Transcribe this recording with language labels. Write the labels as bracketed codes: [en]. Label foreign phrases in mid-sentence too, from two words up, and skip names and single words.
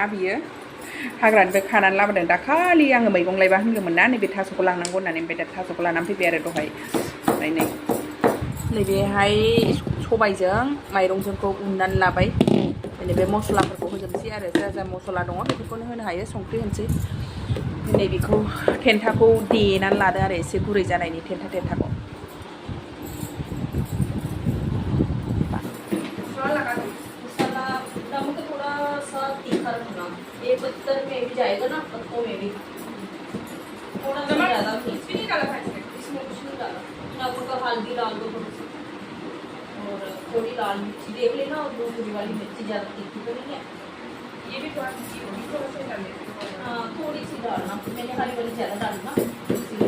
[brx] बियो हाग्रानिफ्राय खानानै लाबोदों दाखालि आङो मैगं लायबा होनदोंमोन ना नैबे थास'खौ लांनांगौ होननानै ओमफ्राय दा थास'खौ लानानै फैबाय आरो दहाय ओमफ्राय नैबेहाय सबायजों माइरंजोंखौ उननानै लाबाय बे मस्लाफोरखौ होजोबसै आरो जा मस्ला दङ बेफोरखौनो होनो हायो संख्रि होनोसै नैबेखौ थेन्थाखौ देनानै लादो आरो एसे गुरै जानायनि थेन्थाखौ [hi] ये पत्थर में भी जाएगा ना पत्तों में भी थोड़ा सा ज़्यादा कुछ भी नहीं डाला था इसमें कुछ नहीं डाला नमक का हल्दी डाल दो थोड़ी सी और थोड़ी लाल मिर्ची देख लेना और दूसरी वाली मिर्ची ज़्यादा तीखी तो नहीं है ये भी थोड़ा तीखी होगी थोड़ा सा डाल देते हाँ थोड़ी सी डालना मैंने हरी वाली ज़्यादा डालना इसलिए